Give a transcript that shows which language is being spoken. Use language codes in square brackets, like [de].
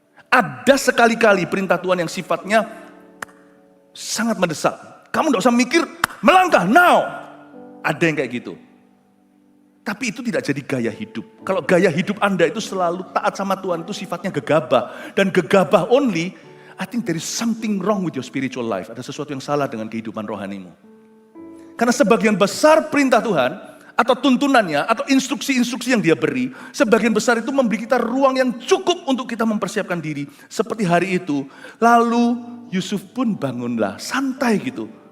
[id] Ada sekali-kali perintah Tuhan yang sifatnya sangat mendesak. Kamu gak usah mikir, melangkah, now. Ada yang kayak gitu. Tapi itu tidak jadi gaya hidup. Kalau gaya hidup Anda itu selalu taat sama Tuhan, itu sifatnya gegabah. Dan gegabah [en] only, I think there is something wrong with your spiritual life. [id] Ada sesuatu yang salah dengan kehidupan rohanimu. Karena sebagian besar perintah Tuhan, atau tuntunannya, atau instruksi-instruksi yang dia beri, sebagian besar itu memberi kita ruang yang cukup untuk kita mempersiapkan diri. Seperti hari itu, lalu Yusuf pun bangunlah, santai gitu.